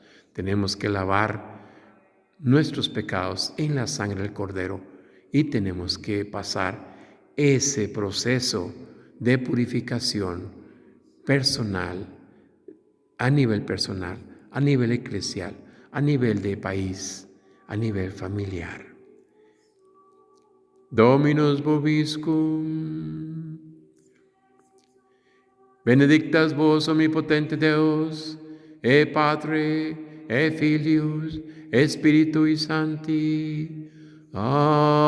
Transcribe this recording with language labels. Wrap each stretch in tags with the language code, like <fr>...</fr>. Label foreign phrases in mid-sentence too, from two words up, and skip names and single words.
<es>Tenemos que lavar nuestros pecados en la sangre del Cordero y tenemos que pasar ese proceso de purificación personal, a nivel eclesial, a nivel de país, a nivel familiar.</es> <la>Dominus vobiscum. Benedictas vos omnipotente Deus, Patre, Filius, Spiritui Sancti.</la>